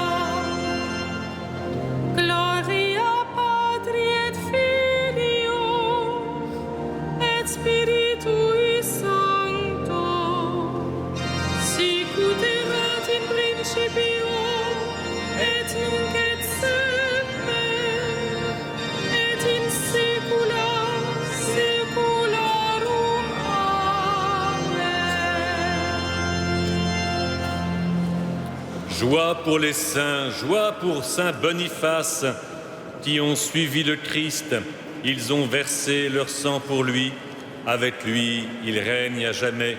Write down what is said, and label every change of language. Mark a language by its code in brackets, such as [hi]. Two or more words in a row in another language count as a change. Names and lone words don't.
[la] Gloria Patri et Filio et Spiritui Sancto, sicut erat in principio et nunc et semper et in saecula saeculorum. Amen. [fr] Joie pour les saints, joie pour Saint Boniface qui ont suivi le Christ. Ils ont versé leur sang pour lui. Avec lui, il règne à jamais.